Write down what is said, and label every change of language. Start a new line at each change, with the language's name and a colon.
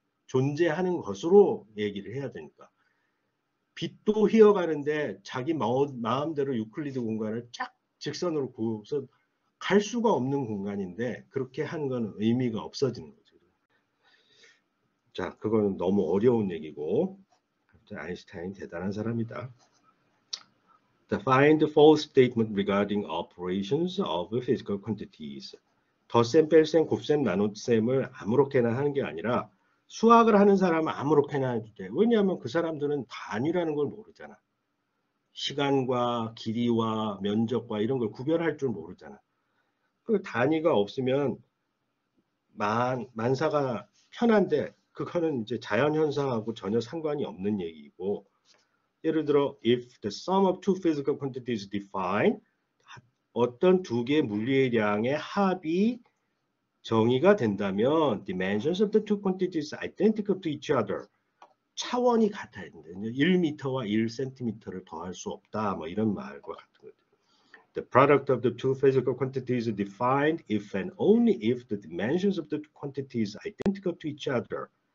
Korean: 존재하는 것으로 얘기를 해야 되니까. 빛도 휘어가는데 자기 마음대로 유클리드 공간을 쫙 직선으로 그어서 갈 수가 없는 공간인데 그렇게 하는 건 의미가 없어지는 거죠. 자, 그거는 너무 어려운 얘기고 아인슈타인 대단한 사람이다.
English: Find the false statement regarding operations of physical quantities.
Korean: 덧셈, 뺄셈, 곱셈, 나눗셈을 아무렇게나 하는 게 아니라 수학을 하는 사람은 아무렇게나 해도 돼. 왜냐하면 그 사람들은 단위라는 걸 모르잖아. 시간과 길이와 면적과 이런 걸 구별할 줄 모르잖아. 그 단위가 없으면 만사가 편한데 그거는 이제 자연현상하고 전혀 상관이 없는 얘기고 예를 들어
English: if the sum of two physical quantities defined
Korean: 어떤 두 개의 물리량의 합이 정의가 된다면
English: dimensions of the two quantities identical to each other
Korean: 차원이 같아야 된다. 1m와 1cm를 더할 수 없다. 뭐 이런 말과 같은 거죠.
English: The product of the two physical quantities is defined if and only if the dimensions of the two quantities are identical to each other.